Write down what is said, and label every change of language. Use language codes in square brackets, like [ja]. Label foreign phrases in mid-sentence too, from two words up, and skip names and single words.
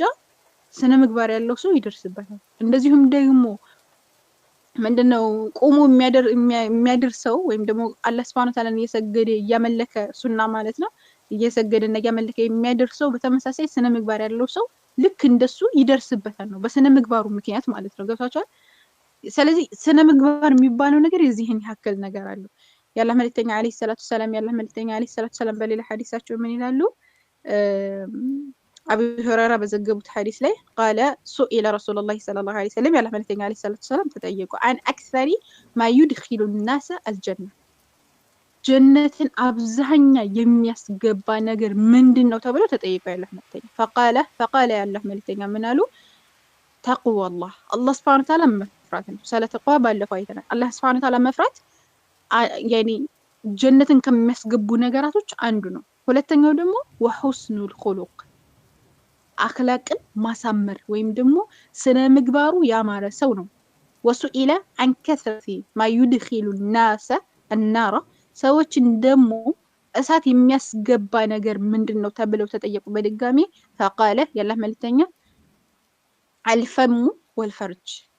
[am] ስነ ምግባር ያለው ሰው ይደርስበታል እንደዚሁም ደግሞ ምንድነው ቆሞ የሚያደርሰው ወይም ደግሞ አላህ [ar] سبحانه وتعالى [am] እየሰገደ ያመለከ ሱና ማለት ነው እየሰገደና ያመለከ የሚያደርሰው በተመሳሳይ ስነ ምግባር ያለው ሰው ልክ እንደሱ ይደርስበታል ነው በስነ ምግባሩ ምክንያት ማለት ነው ገብታችኋል ስለዚህ ስነ ምግባር የሚባለው ነገር የዚህን ያክል ነገር አለው የአላህ መልእክተኛ [ar] عليه الصلاة السلام [am] በሌላ ሐዲሳቸው ምን ይላሉ አቡ ሁረይራ በዘገቡት ሐዲስ ላይ [ar] قال سئل رسول الله صلى الله عليه وسلم [am] የአላህ መልእክተኛ [ar] عليه الصلاة السلام [am] ተጠየቁ [ar] عن اكثر ما يدخل الناس الجنه [am] ጀነትን አብዛኛ የሚያስገባ ነገር ምንድነው ተብሎ ተጠየቁ የአላህ መልእክተኛ فقال የአላህ መልእክተኛ ምን አሉ ተቅዋ አላህ [ar] سبحانه وتعالى [am] መፍራት ነው። ስለ ተቅዋ ባለፈው አይተናል። አላህ [ar] سبحانه تعالى [am] መፍራት ያኒ ጀነትን ከሚያስገቡ ነገራቶች አንዱ ነው። ሁለተኛው ደግሞ [ar] وحسن الخلق [am] አኽላቅን ማሳመር ወይም ደግሞ ስነ ምግባሩ ያማረ ሰው ነው። [ar] وسئل عن كثرة ما يدخل الناس النار [am] ሰዎችን ደግሞ እሳት የሚያስገባ ነገር ምንድነው ተብለው ተጠየቁ በድጋሚ ፈቃለ ያላህ መልእክተኛ [ar] الفم والفرج